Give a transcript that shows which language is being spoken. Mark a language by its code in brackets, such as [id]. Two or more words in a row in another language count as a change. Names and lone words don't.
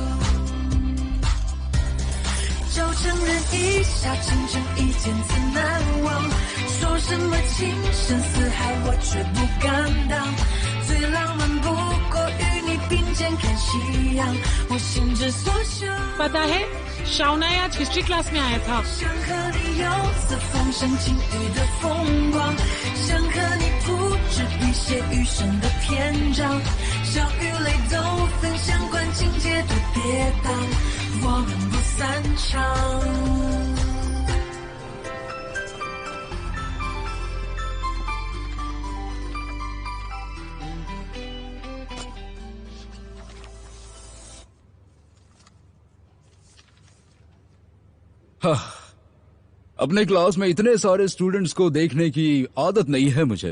[zh] 就承认一下倾城一见自难忘。说什么情深似海，我却不敢当。最浪漫不过与你并肩看夕阳，我心之所向。 [hi] पता है शावना आज [en] history class [hi] में आया था। [zh] 想和你游四风声晴雨的风光，想和你铺纸笔写余生的篇章，笑与泪都分享，管情节多跌宕，我们不散场。 [hi] हाँ, अपने क्लास में इतने सारे स्टूडेंट्स को देखने की आदत नहीं है मुझे।